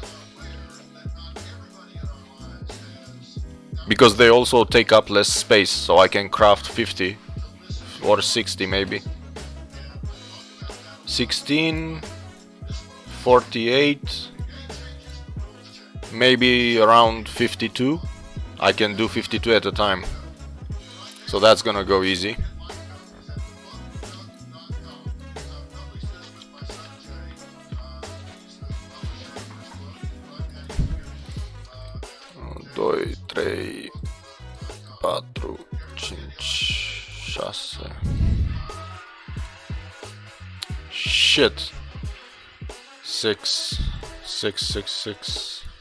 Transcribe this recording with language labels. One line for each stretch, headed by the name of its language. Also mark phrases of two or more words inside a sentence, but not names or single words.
English: Because they also take up less space, so I can craft 50 or 60 maybe. 16, 48, maybe around 52. I can do 52 at a time. So that's gonna go easy.
Romanian: Doi, trei, patru, cinci, șase.
English: Shit. 6, 6, 6, 6.